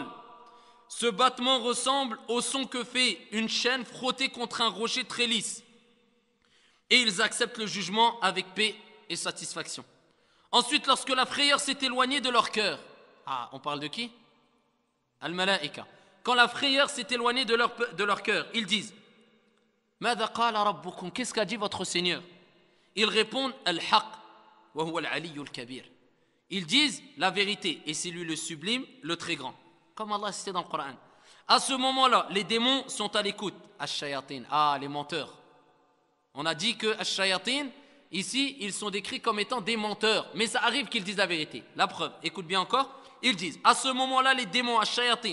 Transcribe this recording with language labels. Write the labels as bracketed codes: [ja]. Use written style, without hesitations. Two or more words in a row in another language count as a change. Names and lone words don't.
[fr] Ce battement ressemble au son que fait une chaîne frottée contre un rocher très lisse. Et ils acceptent le jugement avec paix et satisfaction. Ensuite, lorsque la frayeur s'est éloignée de leur cœur, on parle de qui? Al-Malaïka. Quand la frayeur s'est éloignée de leur cœur, ils disent [ar] ماذا قال ربكم, [fr] qu'est-ce qu'a dit votre Seigneur? Ils répondent [ar] الحق وهو العلي الكبير. [fr] Ils disent la vérité, et c'est lui le sublime, le très grand. Comme Allah cité dans le Coran. À ce moment-là, les démons sont à l'écoute. Ash-shayatin, les menteurs. On a dit que ash-shayatin, ici, ils sont décrits comme étant des menteurs. Mais ça arrive qu'ils disent la vérité. La preuve, écoute bien encore. Ils disent, à ce moment-là, les démons, ash-shayatin.